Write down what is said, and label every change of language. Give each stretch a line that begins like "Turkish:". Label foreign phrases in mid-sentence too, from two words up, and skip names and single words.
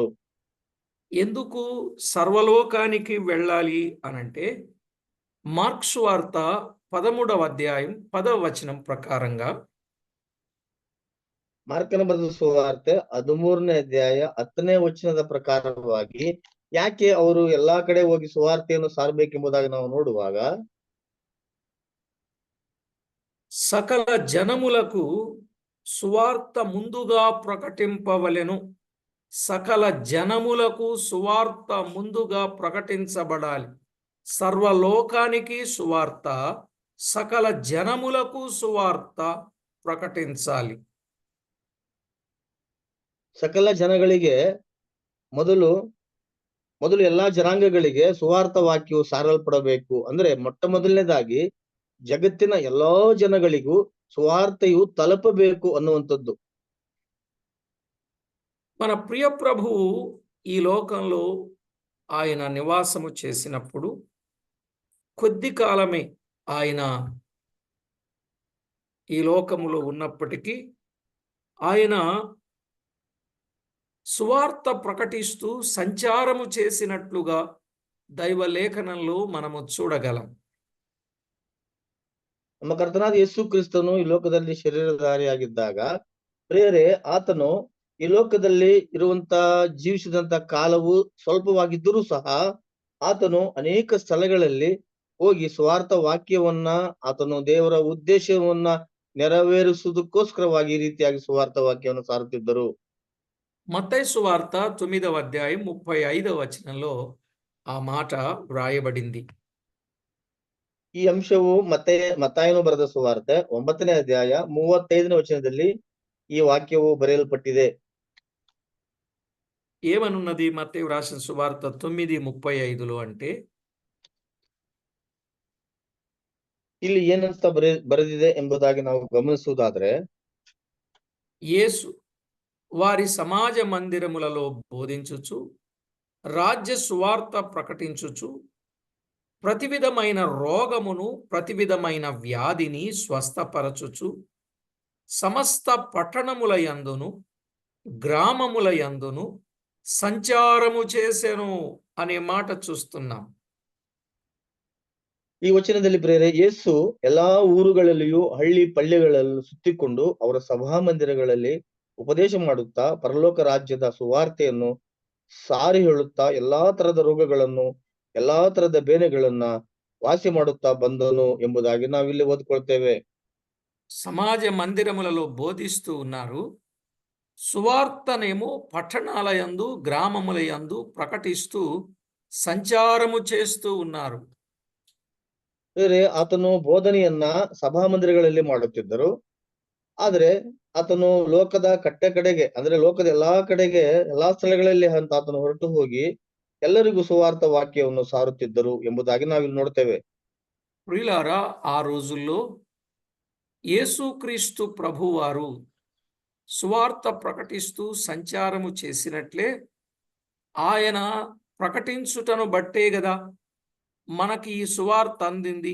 Telugu: ఎందుకు సర్వలోకానికి వెళ్ళాలి అనంటే మార్క్స్ వార్త 13వ అధ్యాయం 10వ వచనం ప్రకారంగా
Kannada: ಮಾರ್ಕನ ಬರೆದ ಸುವಾರ್ತೆ 13ನೇ ಅಧ್ಯಾಯ 10ನೇ ವಚನದ ಪ್ರಕಾರವಾಗಿ ಯಾಕೆ ಅವರು ಎಲ್ಲಾ ಕಡೆ ಹೋಗಿ ಸುವಾರ್ತೆಯನ್ನು ಸಾರಬೇಕೆಂಬುದಾಗಿ ನಾವು ನೋಡುವಾಗ,
Telugu: సకల జనములకు సువార్త ముందుగా ప్రకటింపవలెను. సకల జనములకు సువార్త ముందుగా ప్రకటించబడాలి. సర్వలోకానికి సువార్త, సకల జనములకు సువార్త ప్రకటించాలి.
Kannada: ಸಕಲ ಜನಗಳಿಗೆ ಮೊದಲು ಎಲ್ಲಾ ಜನಾಂಗಗಳಿಗೆ ಸುವಾರ್ಥ ವಾಕ್ಯವು ಸಾರಲ್ಪಡಬೇಕು. ಅಂದ್ರೆ ಮೊಟ್ಟ ಮೊದಲನೇದಾಗಿ ಜಗತ್ತಿನ ಎಲ್ಲಾ ಜನಗಳಿಗೂ ಸುವಾರ್ತೆಯು ತಲುಪಬೇಕು ಅನ್ನುವಂಥದ್ದು.
Telugu: మన ప్రియ ప్రభువు ఈ లోకంలో ఆయన నివాసము చేసినప్పుడు కొద్ది కాలమే ఆయన ఈ లోకములో ఉన్నప్పటికీ ఆయన సువార్త ప్రకటిస్తూ సంచారము చేసినట్లుగా దైవ లేఖనంలో మనము చూడగలం.
Kannada: ನಮ್ಮ ಕರ್ತನಾದ ಯೇಸು ಕ್ರಿಸ್ತನು ಈ ಲೋಕದಲ್ಲಿ ಶರೀರಧಾರಿಯಾಗಿದ್ದಾಗ ಪ್ರಿಯರೇ, ಆತನು ಈ ಲೋಕದಲ್ಲಿ ಇರುವಂತ ಜೀವಿಸಿದಂತ ಕಾಲವು ಸ್ವಲ್ಪವಾಗಿದ್ದರೂ ಸಹ ಆತನು ಅನೇಕ ಸ್ಥಳಗಳಲ್ಲಿ ಹೋಗಿ ಸ್ವಾರ್ಥ ವಾಕ್ಯವನ್ನ, ಆತನು ದೇವರ ಉದ್ದೇಶವನ್ನ ನೆರವೇರಿಸುವುದಕ್ಕೋಸ್ಕರವಾಗಿ ಈ ರೀತಿಯಾಗಿ ಸುವಾರ್ಥ ವಾಕ್ಯವನ್ನು ಸಾರುತ್ತಿದ್ದರು.
Telugu: మత్తయి సువార్త 9వ అధ్యాయం 35వ వచనంలో ఆ మాట వ్రాయబడింది.
Kannada: ಈ ಅಂಶವು ಮತ್ತಾಯನು ಬರೆದ ಸುವಾರ್ತೆ 9ನೇ ಅಧ್ಯಾಯ 35ನೇ ವಚನದಲ್ಲಿ ಈ ವಾಕ್ಯವು ಬರೆಯಲ್ಪಟ್ಟಿದೆ.
Telugu: ఏమనున్నది మత్తయి రాసిన సువార్త 9:35లో అంటే,
Kannada: ಇಲ್ಲಿ ಏನಂತ ಬರೆದಿದೆ ಎಂಬುದಾಗಿ ನಾವು ಗಮನಿಸುವುದಾದ್ರೆ,
Telugu: యేసు వారి సమాజ మందిరములలో బోధించుచు రాజ్య సువార్త ప్రకటించుచు ప్రతి విధమైన రోగమును ప్రతి విధమైన వ్యాధిని స్వస్థపరచుచు సమస్త పట్టణముల యందును గ్రామముల యందును సంచారము చేసెను అనే మాట చూస్తున్నాం.
Kannada: ಈ ವಚನದಲ್ಲಿ ಪ್ರೇರೆ, ಯೇಸು ಎಲ್ಲಾ ಊರುಗಳಲ್ಲಿಯೂ ಹಳ್ಳಿ ಪಳ್ಳಿಗಳಲ್ಲೂ ಸುತ್ತಿಕೊಂಡು ಅವರ ಸಭಾ ಮಂದಿರಗಳಲ್ಲಿ ಉಪದೇಶ ಮಾಡುತ್ತಾ ಪರಲೋಕ ರಾಜ್ಯದ ಸುವಾರ್ತೆಯನ್ನು ಸಾರಿ ಹೇಳುತ್ತಾ ಎಲ್ಲಾ ತರದ ರೋಗಗಳನ್ನು, ಎಲ್ಲಾ ತರದ ಬೇನೆಗಳನ್ನ ವಾಸಿ ಮಾಡುತ್ತಾ ಬಂದನು ಎಂಬುದಾಗಿ ನಾವಿಲ್ಲಿ ಓದ್ಕೊಳ್ತೇವೆ.
Telugu: సమాజ మందిరములలో బోధిస్తూ ఉన్నారు. సువార్తనేమో పట్టణాల యందు గ్రామముల యందు ప్రకటిస్తూ సంచారము చేస్తూ ఉన్నారు.
Kannada: ಬೇರೆ, ಆತನು ಬೋಧನೆಯನ್ನ ಸಭಾ ಮಂದಿರಗಳಲ್ಲಿ ಮಾಡುತ್ತಿದ್ದರು. ಆದ್ರೆ ಆತನು ಲೋಕದ ಕಟ್ಟೆ ಕಡೆಗೆ, ಅಂದ್ರೆ ಲೋಕದ ಎಲ್ಲಾ ಕಡೆಗೆ, ಎಲ್ಲಾ ಸ್ಥಳಗಳಲ್ಲಿ ಅಂತ ಆತನು ಹೊರಟು ಹೋಗಿ ಎಲ್ಲರಿಗೂ ಸುವಾರ್ಥ ವಾಕ್ಯವನ್ನು ಸಾರುತ್ತಿದ್ದರು ಎಂಬುದಾಗಿ ನಾವಿಲ್ಲಿ ನೋಡ್ತೇವೆ.
Telugu: ప్రియులారా, ఆ రోజుల్లో యేసుక్రీస్తు ప్రభువారు సువార్త ప్రకటిస్తూ సంచారము చేసినట్లే ఆయన ప్రకటించుటను బట్టే గదా మనకి ఈ సువార్త అందింది.